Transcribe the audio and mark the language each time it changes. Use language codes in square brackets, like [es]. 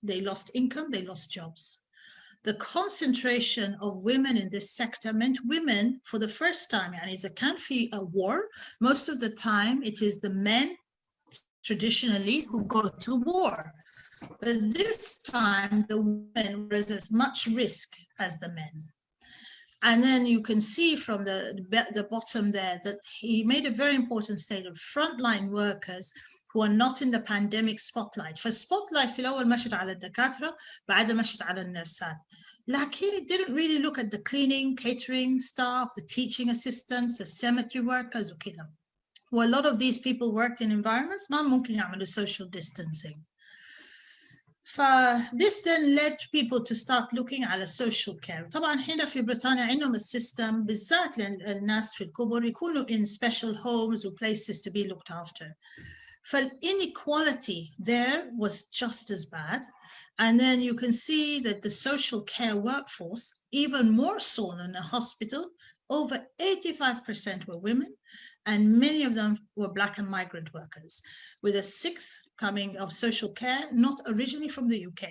[en] They lost income, they lost jobs. The concentration of women in this sector meant women, for the first time, and it's a country, a war, most of the time it is the men traditionally who go to war. But this time the women were as much risk as the men. And then you can see from the bottom there that he made a very important statement: frontline workers who are not in the pandemic spotlight. [ar] فالspotlight في الأول مشت على الدكاترة، بعدها مشت على النرسات. [en] لكن it didn't really look at the cleaning, catering staff, the teaching assistants, the cemetery workers وكده. Well, a lot of these people worked in environments [ar] ما ممكن يعملوا [en] social distancing. This then led people to start looking على social care. [ar] طبعا هنا في بريطانيا عندهم السيستم بالذات للناس في الكبر يكونوا [en] in special homes or places to be looked after. The inequality there was just as bad. And then you can see that the social care workforce, even more so than a hospital, over 85% were women, and many of them were Black and migrant workers, with a 1/6 coming of social care, not originally from the UK.